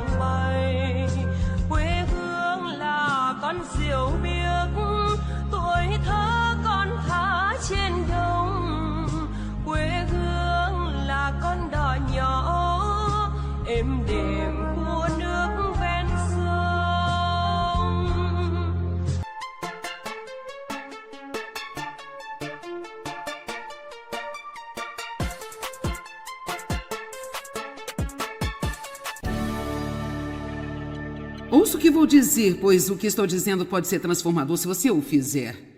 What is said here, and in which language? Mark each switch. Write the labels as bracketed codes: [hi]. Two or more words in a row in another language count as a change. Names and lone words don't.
[vi] bay, quê hương là con diều biếc, tuổi thơ con thả trên đồng, quê hương là con đò nhỏ êm đềm của nước ven sông. [pt] Ouça o que vou dizer, pois o que estou dizendo pode ser transformador se você o fizer.